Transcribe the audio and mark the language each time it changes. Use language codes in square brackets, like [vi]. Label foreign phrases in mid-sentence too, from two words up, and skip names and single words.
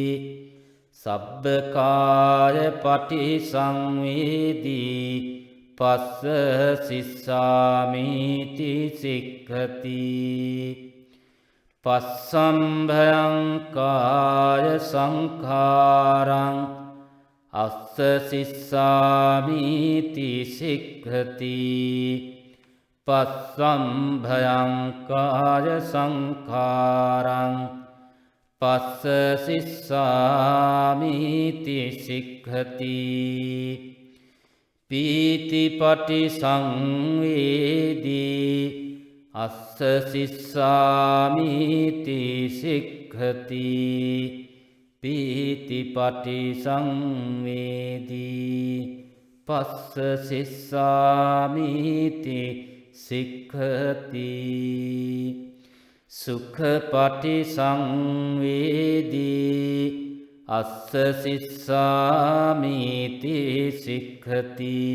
[pi] සබ්බකාය පටිසංවේදී පස්ස සිස්සාමීති සික්ඛති පස්සම්භයං කාය සංඛාරං අස්ස සිස්සාමීති සික්ඛති පස්සම්භයං කාය සංඛාරං පස්ස සිස්සාමීති සික්ඛති පීතිපටි සංවේදී අස්ස සිස්සාමීති සික්ඛති පීතිපටි සංවේදී පස්ස සිස්සාමීති සික්ඛති සුඛපටි සංවේදී අස්ස සිස්සාමීති සික්ඛති